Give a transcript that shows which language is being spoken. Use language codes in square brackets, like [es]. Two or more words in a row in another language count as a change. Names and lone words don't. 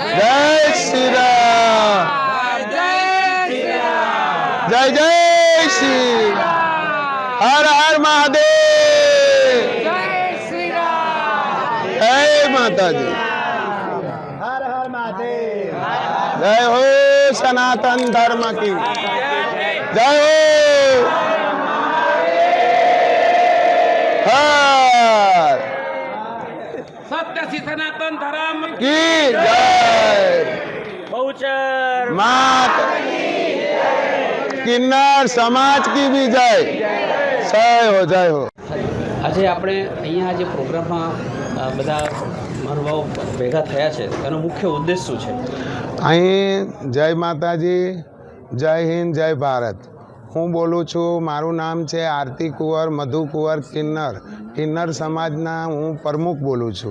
[gu] જય શ્રી રામ, જય જય શ્રી રામ, હર હર મહાદેવ, જય શ્રી રામ, જય માતાજી, હર હર મહાદેવ, જય હો સનાતન ધર્મ [hi] की जय हो, हर सत्य श्री सनातन धर्म की जय, बहुचर मात किन्नर समाज की भी जय, जय हो, जय हो। [gu] આજે આપણે અહીંયા જે પ્રોગ્રામમાં બધા મહાનુભાવો ભેગા થયા છે એનો મુખ્ય ઉદ્દેશ શું છે? અહીં જય માતાજી, જય હિન્દ, જય ભારત। હું બોલું છું, મારું નામ છે આરતી કુંવર મધુ કુંવર કિન્નર સમાજના હું પ્રમુખ બોલું છું।